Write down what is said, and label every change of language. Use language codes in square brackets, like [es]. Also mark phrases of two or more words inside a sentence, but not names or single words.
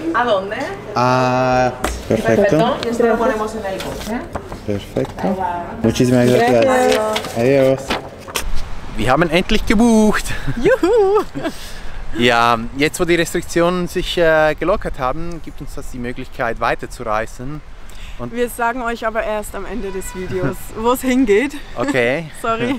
[es] ¿A dónde? Perfecto. Y esto lo ponemos en el coche. Perfecto. Muchísimas gracias. Adiós. [de] Wir haben endlich gebucht. Juhu! Ja, jetzt wo die Restriktionen sich gelockert haben, gibt uns das die Möglichkeit weiterzureisen. Und wir sagen euch aber erst am Ende des Videos, wo es hingeht. Okay. Sorry.